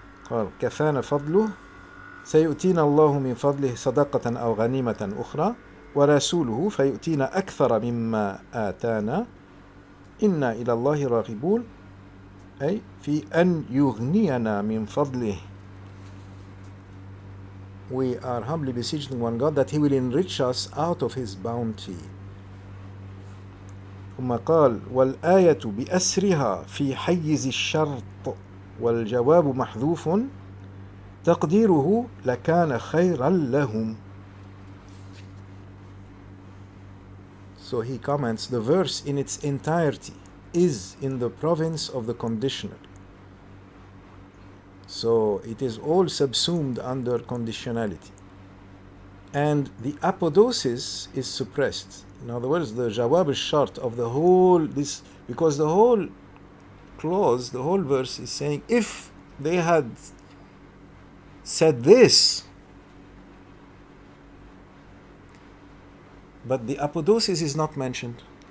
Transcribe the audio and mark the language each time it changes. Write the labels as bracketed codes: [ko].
[ar] قال كفانا فضله سيؤتينا الله من فضله صدقة أو غنيمة أخرى ورسوله فيؤتينا أكثر مما آتانا إنا إلى الله راغبون أي في أن يغنينا من فضله. [en] We are humbly beseeching one God that He will enrich us out of His bounty. [ar] ثم قال والآية بأسرها في حيز الشرط والجواب محذوف تقديره لكان خيرا لهم. [en] So he comments, the verse in its entirety is in the province of the conditional. So it is all subsumed under conditionality. And the apodosis is suppressed. In other words, the jawab al-shart of the whole, this, because the whole clause, the whole verse is saying, if they had said this, but the apodosis is not mentioned.